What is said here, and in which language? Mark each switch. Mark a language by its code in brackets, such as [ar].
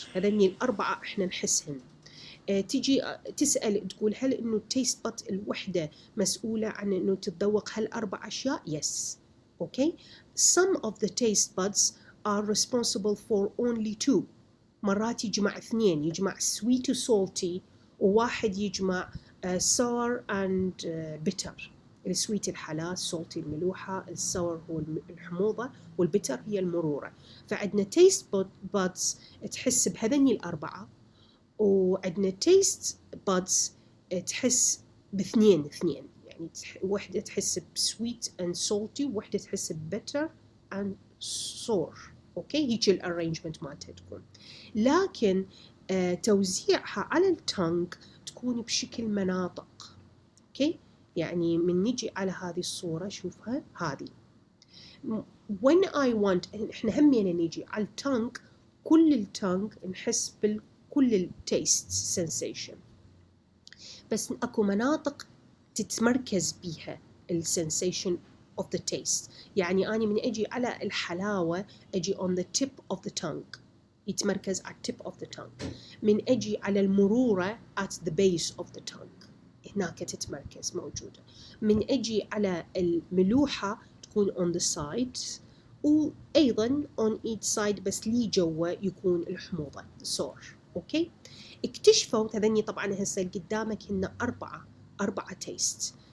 [ar] هذني الأربعة إحنا نحسهن. تيجي تسأل تقول هل إنه التيست باد الوحدة مسؤولة عن إنه تتذوق هالأربع أشياء؟ Yes. [en] Okay. Some of the taste buds are responsible for only two. [ar] مرات يجمع اثنين يجمع sweet و salty وواحد يجمع [en] sour and bitter. [ar] السويت الحلا، السولتي الملوحة، السور هو الحموضة والبتر هي المرورة. فعندنا تيست بادز تحس بهذني الأربعة وعندنا تيست بادز تحس باثنين يعني وحدة تحس بسويت and salty ووحدة تحس ببتر and sour. اوكي هيك الارينجمنت مالتها تكون. لكن توزيعها على التانج تكون بشكل مناطق. اوكي يعني من نجي على هذه الصورة شوفها هذه [en] when I want [ar] احنا همينا نجي على التانج كل التانج نحس بكل التيست sensation بس اكو مناطق تتمركز بيها السensation of the taste. يعني أنا من أجي على الحلاوة أجي [en] on the tip of the tongue [ar] يتمركز على [en] tip of the tongue. [ar] من أجي على المرورة [en] at the base of the tongue [ar] هناك تتمركز موجودة. من أجي على الملوحة تكون [en] on the sides [ar] وأيضا [en] on each side [ar] بس لي جوا يكون الحموضة sour. أوكي اكتشفوا هذني طبعا هسه قدامك هن أربعة تيست.